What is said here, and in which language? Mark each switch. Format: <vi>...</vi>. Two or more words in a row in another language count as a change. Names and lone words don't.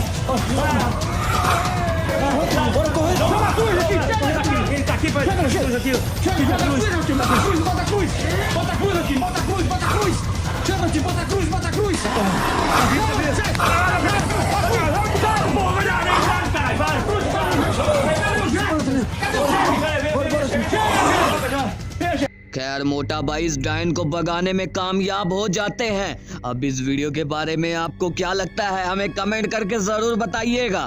<pt>Chama a cruz aqui! Ele tá aqui, pai! Chega a cruz aqui! Chega a cruz! Bota a cruz! Bota a cruz! Bota a cruz aqui! Bota a cruz! Bota a cruz! Chama aqui! Bota a cruz! Bota a cruz!</pt> <hi>खैर मोटा भाई इस डायन को भगाने में कामयाब हो जाते हैं। अब इस वीडियो के बारे में आपको क्या लगता है हमें कमेंट करके जरूर बताइएगा।</hi>